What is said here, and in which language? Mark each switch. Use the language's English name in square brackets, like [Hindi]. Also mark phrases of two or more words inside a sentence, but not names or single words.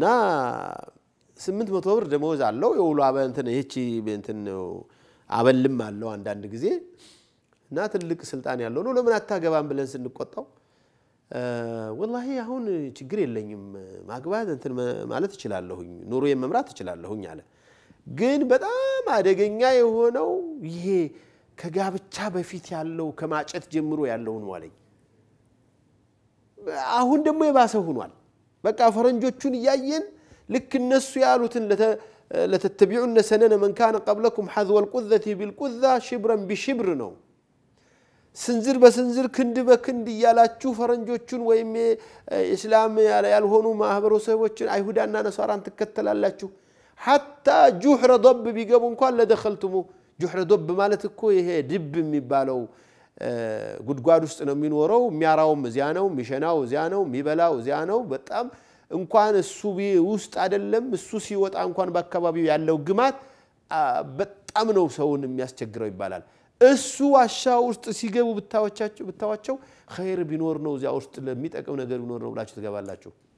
[Amharic] 800 ብር ደሞዝ አለው የውሎ አበንተነ እቺ እንትን ነው አበልም አለው አንዳንድ ጊዜ እና ትልቅ ስልጣን ያለው ነው ለምን አታገባም ብለን ስንቆጣው والله አሁን ችግር የለኝም ማግባት እንትን ማለት እችላለሁኝ ኑሮ የመምራት እችላለሁኝ አለ ግን በጣም አደገኛ የሆነው ይሄ ከጋብቻ በፊት ያለው ከማጨት ጀምሮ ያለው ነው አለኝ አሁን ደግሞ የባሰው ሆኗል በቃ ፈረንጆቹን ያያየን ልክ እነሱ ያሉትን [Arabic] لتتبعن سنن من كان قبلكم حذو القذة بالقذة شبرا بشبر [Amharic] ነው ስንዝር በስንዝር ክንድ በክንድ ያላችሁ ፈረንጆቹን ወይም እስላም ያልሆኑ ማህበረሰቦችን አይሁዳና ነሳራን ተከተላላችሁ [Arabic] حتى جحر ضب [Amharic] ቢገቡ እንኳን ለደخلتሙ [Arabic] جحر ضب [Amharic] ማለት እኮ ይሄ ድብ የሚባለው ጉድጓድ ውስጥ ነው የሚኖረው የሚያራውም እዚያ ነው ሚሸናው እዚያ ነው የሚበላው እዚያ ነው በጣም እንኳን እሱ ውስጥ አይደለም እሱ ሲወጣ እንኳን በአካባቢው ያለው ግማት በጣም ነው ሰውን የሚያስቸግረው ይባላል እሱ ዋሻ ውስጥ ሲገቡ ብታዋቸው ኸይር ቢኖር ነው እዚያ ውስጥ ለሚጠቅም ነገር ቢኖር ነው ብላችሁ ተገባላችሁ